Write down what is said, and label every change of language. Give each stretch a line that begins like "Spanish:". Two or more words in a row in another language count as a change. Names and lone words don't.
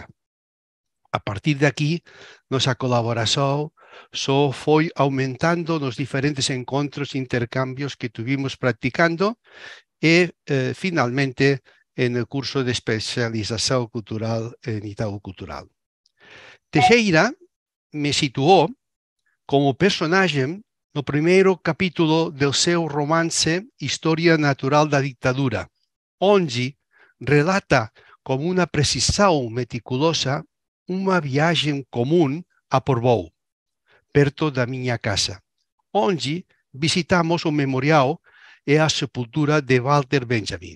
Galician: A partir de aquí, nosa colaboración só foi aumentando nos diferentes encontros e intercambios que tuvimos practicando e, finalmente,
Spanish: en el curso de especialización cultural en
Galician: Itaú Cultural. Teixeira me situou como personaxe no primeiro capítulo do seu romance Historia Natural da Ditadura,
Portuguese: onde relata com uma precisão meticulosa uma viagem comum a Portbou, perto da minha casa, onde visitamos o memorial e a sepultura de Walter Benjamin.